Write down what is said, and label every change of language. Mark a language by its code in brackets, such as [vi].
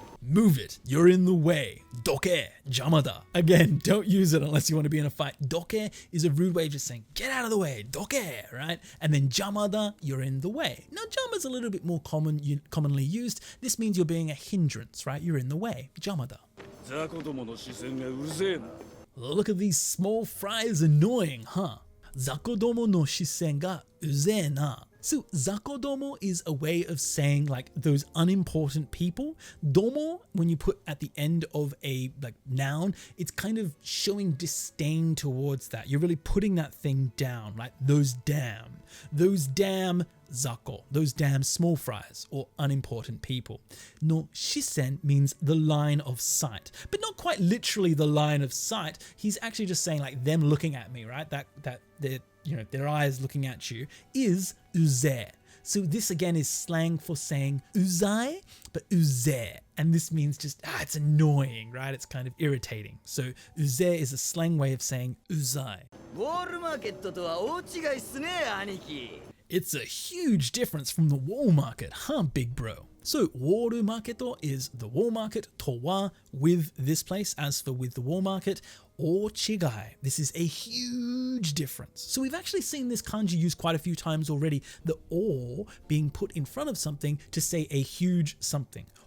[en] Move it, you're in the way. Doke, jamada. Again, don't use it unless you want to be in a fight. Doke is a rude way of just saying, get out of the way, doke, right? And then jamada, you're in the way. Now, jama's a little bit more commonly used. This means you're being a hindrance, right? You're in the way, jamada. [ja] 雑魚どもの視線がうぜえな [en] Look at these small fries annoying, huh? Zakodomo no shisen ga uze na. So zakodomo is a way of saying like those unimportant people. Domo, when you put at the end of a like noun, it's kind of showing disdain towards that. You're really putting that thing down, like those damn zako, those damn small fries or unimportant people. No shisen means the line of sight, but not quite literally the line of sight. He's actually just saying like them looking at me, right? That their eyes looking at you is uze. So this again is slang for saying uzai, but uze. And this means just, it's annoying, right? It's kind of irritating. So uze is a slang way of saying uzai. [ja] ウォールマーケットとは大違いっすね兄貴 [en] It's a huge difference from the wall market, huh, big bro? So, Woru Marketo is the wall market, towa with this place, as for with the wall market, or chigai. This is a huge difference. So we've actually seen this kanji used quite a few times already, the or being put in front of something to say a huge something.